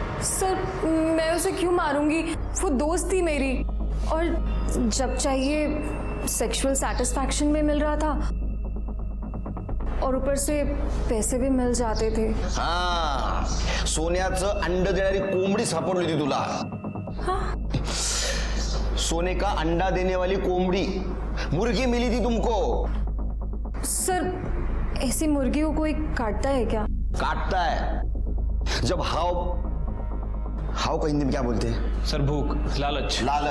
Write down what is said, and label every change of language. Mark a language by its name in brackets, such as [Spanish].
[Hindi] Sir मैं उसे क्यों मारूंगी? वो दोस्त थी मेरी, और जब चाहिए सेक्सुअल सेटिस्फैक्शन भी मिल रहा था और ऊपर से पैसे भी मिल जाते थे। [Marathi] हाँ, सोन्याचं अंड देणारी कोंबडी सापडली होती तुला। [Hindi] हाँ? सोने का अंडा देने वाली कोंबड़ी, मुर्गी मिली थी तुमको। सर ऐसी मुर्गी को कोई काटता है क्या? काटता है जब हाव का हिंदी में क्या बोलते हैं? सर भूख, लालच।